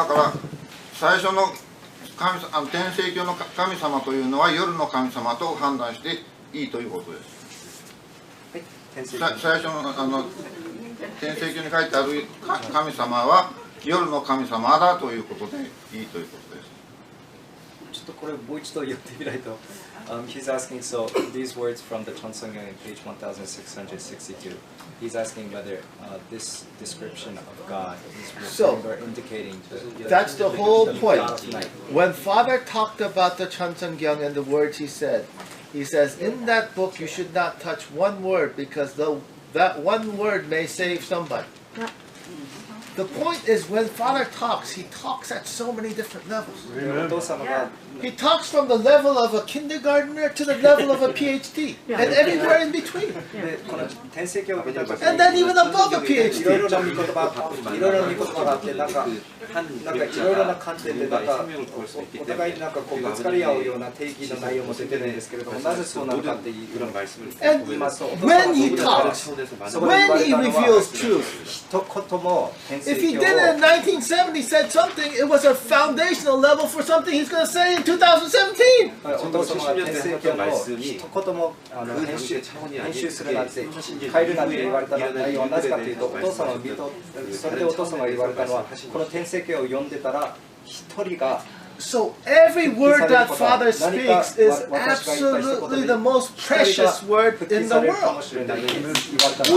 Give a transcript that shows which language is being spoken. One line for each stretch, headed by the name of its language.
Japanese: だから最初の天聖教の神様というのは夜の神様と判断していいということです。最初の天聖教に書いてある神様は夜の神様だということでいいということです。ちょっとこれもう一度言ってみないと。
English: He's asking, so these words from the Chonsongyang in page 1662. He's asking whether this description of God is indicating that's the whole point. When Father talked about the Chonsongyang and the words he says, in that book you should not touch one word because that one word may save somebody. The point is when Father talks, he talks at so many different levels. He talks from the level of a kindergartner to the level of a PhD and everywhere in between. And then even above a PhD.
Japanese: いろいろな御言葉があって、なんかいろいろな観点でお互いにぶつかり合うような定義の内容も出てるんですけれども、なぜそうなるかっていうのを
English: And when he talks, when he reveals truth, if he did it in 1970, said something, it was a foundational level for something he's going to say in 2017.
Japanese: お父様が天聖教の一言も編集するなんて変えるなんて言われた内容はなぜかというと、お父様をそれでお父様が言われたのは、この天聖教を読んでたら一人が
English: So every word that Father speaks is absolutely the most precious word in the world.